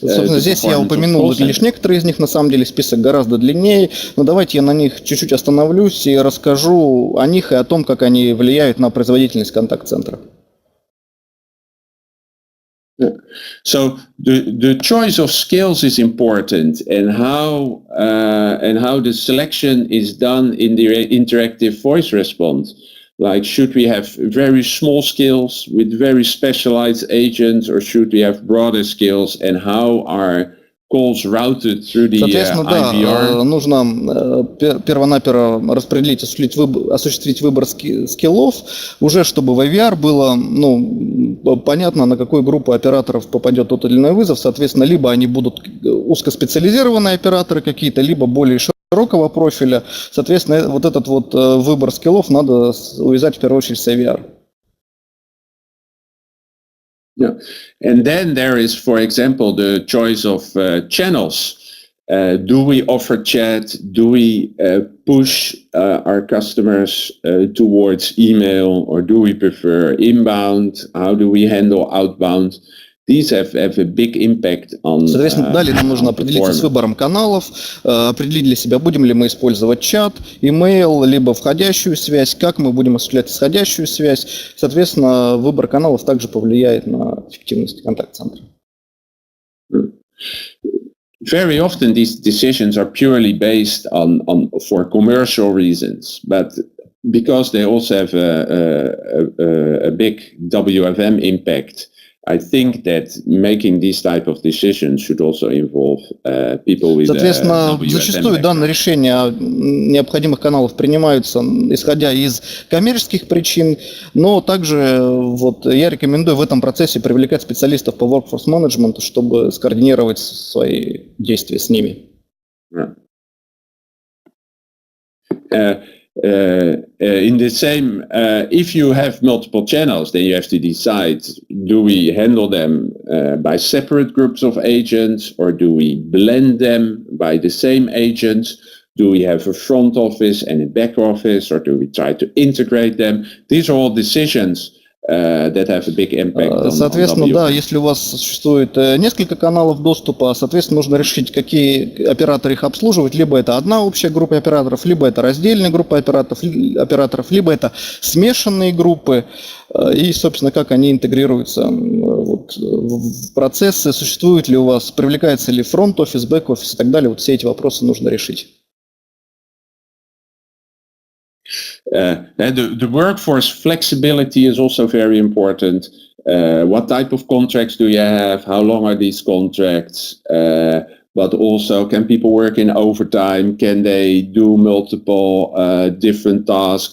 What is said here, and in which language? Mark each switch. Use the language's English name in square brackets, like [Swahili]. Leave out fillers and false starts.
[Russian] Собственно, здесь я упомянул лишь некоторые из них, на самом деле список гораздо длиннее, но давайте я на них чуть-чуть остановлюсь и расскажу о них и о том, как они влияют на производительность контакт-центра. [English] So the choice of skills is important, and how the selection is done in the interactive voice response. Like, should we have very small skills with very specialized agents, or should we have broader skills, and how are calls routed through the [Russian] Соответственно, да, [English] IVR? [Russian] нужно первонаперво осуществить выбор скиллов, уже чтобы в IVR было, ну, понятно, на какую группу операторов попадет тот или иной вызов. Соответственно, либо они будут узкоспециализированные операторы какие-то, либо более широкого профиля. Соответственно, вот этот вот выбор скиллов надо увязать в первую очередь с IVR. [English] Yeah. And then there is, for example, the choice of channels. Do we offer chat? Do we push our customers towards email, or do we prefer inbound? How do we handle outbound? These have a big impact on. [Russian] Соответственно, далее нам нужно определиться с выбором каналов, определить для себя, будем ли мы использовать чат, email, либо входящую связь, как мы будем осуществлять исходящую связь. Соответственно, выбор каналов также повлияет на эффективность контакт-центра. [English] Very often these decisions are purely based on for commercial reasons, but because they also have a big WFM impact, I think that making these type of decisions should also involve people with. [Russian] Соответственно, зачастую данные решения необходимых каналов принимаются исходя из коммерческих причин, но также вот я рекомендую в этом процессе привлекать специалистов по workforce management, чтобы скоординировать свои действия с ними. [English] In the same, if you have multiple channels, then you have to decide, do we handle them by separate groups of agents, or do we blend them by the same agents? Do we have a front office and a back office, or do we try to integrate them? These are all decisions that have a big impact. [Russian] Соответственно, да, если у вас существует несколько каналов доступа, соответственно, нужно решить, какие операторы их обслуживать. Либо это одна общая группа операторов, либо это раздельная группа операторов, либо это смешанные группы. И, собственно, как они интегрируются вот, в процессы, существует ли у вас, привлекается ли фронт-офис, бэк-офис и так далее. Вот все эти вопросы нужно решить. [English] The workforce flexibility is also very important. What type of contracts do you have? How long are these contracts? But also, can people work in overtime? Can they do multiple different tasks?